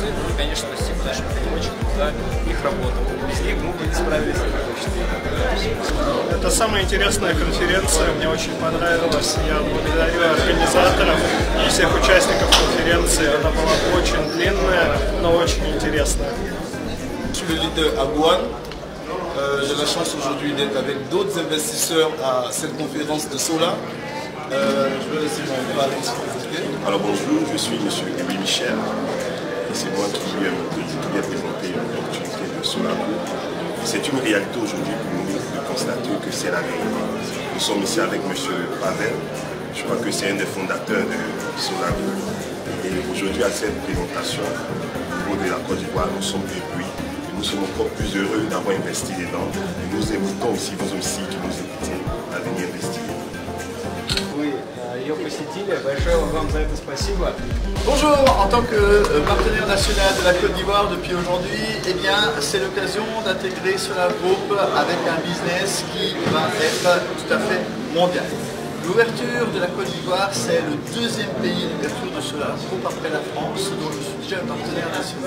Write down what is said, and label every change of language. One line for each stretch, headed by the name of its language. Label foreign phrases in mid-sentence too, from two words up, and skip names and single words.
Russian: Ну и, конечно, спасибо нашим переводчикам за их работу. Без них мы бы не справились точно. Это самая интересная конференция, мне очень понравилось. Я благодарю организаторов и всех участников конференции. Она была очень длинная, но очень интересная.
French: Je suis le leader Agouane. J'ai la chance aujourd'hui d'être avec d'autres investisseurs à cette conférence de Solar. Je vais laisser mon parler. Alors bonjour, je suis M. Louis Michel et c'est moi qui viens présenter l'opportunité de Solar Group. C'est une réalité aujourd'hui pour nous de constater que c'est la réalité. Nous sommes ici avec M. Pavel, je crois que c'est un des fondateurs de Solar Group. Et aujourd'hui à cette présentation au niveau de la Côte d'Ivoire, nous sommes éblouis. Nous sommes encore plus heureux d'avoir investi dedans. Et nous invitons aussi vous aussi qui nous écoutez à venir investir.
Russian: Вы ее посетили, большое вам за это спасибо.
French: Bonjour, en tant que partenaire national de la Côte d'Ivoire depuis aujourd'hui, eh bien c'est l'occasion d'intégrer Solar Group avec un business qui va être tout à fait mondial. L'ouverture de la Côte d'Ivoire, c'est le deuxième pays d'ouverture de Solar Group après la France, dont je suis déjà un partenaire national.